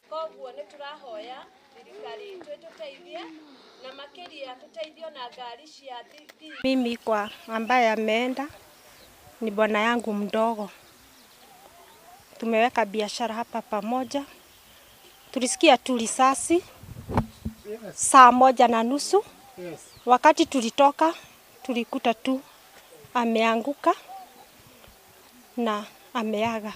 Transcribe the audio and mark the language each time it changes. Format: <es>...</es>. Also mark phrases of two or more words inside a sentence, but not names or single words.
<ki>koguo nĩ tũrahoya thirikari ĩtũteithie na makiria tutaithio na gari cia thirikari.</ki> <sw>Mimi kwa ambaye ameenda ni bwana yangu mdogo. Tumeweka biashara hapa pamoja. Tulisikia tu risasi saa 1:30. Wakati tulitoka tulikuta tu ameanguka na ameaga.</sw>